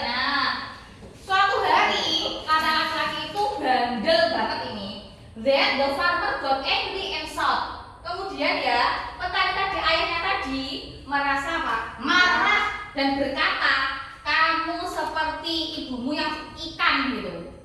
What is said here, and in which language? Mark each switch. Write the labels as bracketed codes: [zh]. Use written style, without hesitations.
[id] Nah, suatu hari kata laki-laki itu bandel banget ini. [en] Then the farmer got angry and shout. [id] Kemudian ya, petani tadi, ayahnya tadi merasa apa? Marah dan berkata, kamu seperti ibumu yang ikan gitu.